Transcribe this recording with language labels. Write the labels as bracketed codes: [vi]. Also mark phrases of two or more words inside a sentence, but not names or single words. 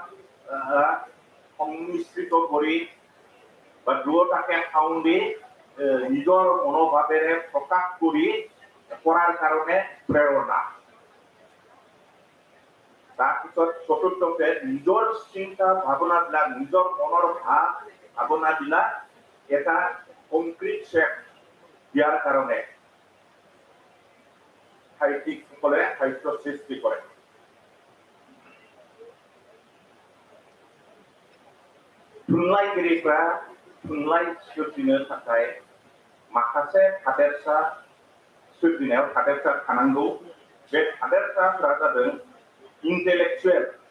[as] সংমিশ্ৰিত কৰি বা দুয়োটাকে সাউন্দি নিজৰ মনোভাৱেৰে প্ৰকাশ কৰি কৰাৰ কাৰণে প্ৰেৰণা তাৰপিছত চতুৰ্থতে নিজৰ চিন্তা ভাৱনাবিলাক নিজৰ মনৰ ভাৱনাবিলাক এটা কংক্ৰিট শেপ দিয়াৰ কাৰণে সাহিত্যিকসকলে সাহিত্য সৃষ্টি কৰে [brx] थुनलाइगिरिफ्रा थुनलाइ सोरजिनो थाखाय माखासे थादेरसा सोरजिनायाव थादेरसा थानांगौ बे थादेरसाफोरा जादों इन्टेलेक्चुएल